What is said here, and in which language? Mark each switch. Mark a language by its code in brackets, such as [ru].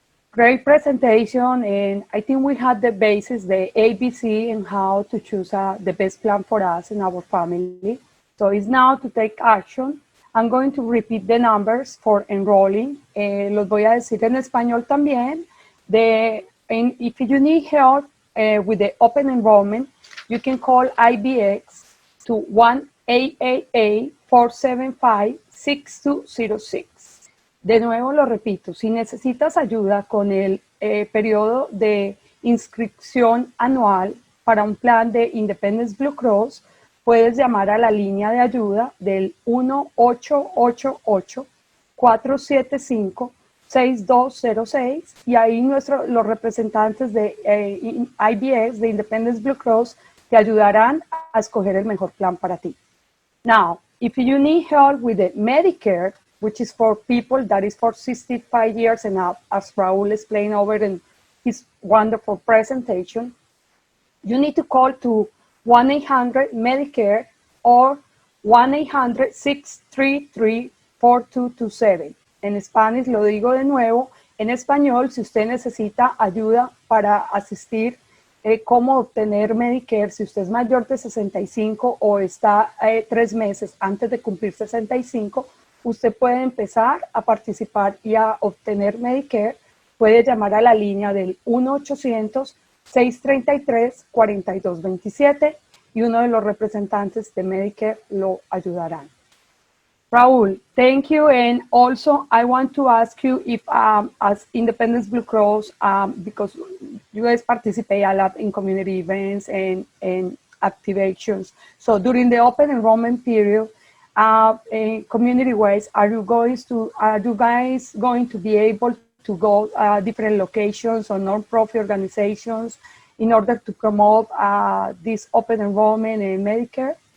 [en] Great presentation, and I think we had the basis, the ABC, and how to choose the best plan for us and our family. So it's now to take action. I'm going to repeat the numbers for enrolling. [es] Los voy a decir en español también. [en] If you need help with the open enrollment, you can call IBX to 1-888-475-6206. [es] De nuevo lo repito, si necesitas ayuda con el periodo de inscripción anual para un plan de Independence Blue Cross, puedes llamar a la línea de ayuda del 1-888-475-6206 y ahí los representantes de IBX, de Independence Blue Cross, te ayudarán a escoger el mejor plan para ti. [en] Now, if you need help with the Medicare, which is for people that is for 65 years and up, as Raúl explained over in his wonderful presentation, you need to call to 1-800-Medicare or 1-800-633-4227. [es] En Spanish, lo digo de nuevo, en español, si usted necesita ayuda para asistir cómo obtener Medicare, si usted es mayor de 65 o está 3 meses antes de cumplir 65, usted puede empezar a participar y a obtener Medicare. Puede llamar a la línea del 1-800-633-4227 y uno de los representantes de Medicare lo ayudarán. [en] Raul, thank you. And also, I want to ask you if, as Independence Blue Cross, because you guys participate a lot in community events and activations. So during the open enrollment period, community-wise, are you guys going to be able to go different locations or non-profit organizations in order to promote this open enrollment in Medicare?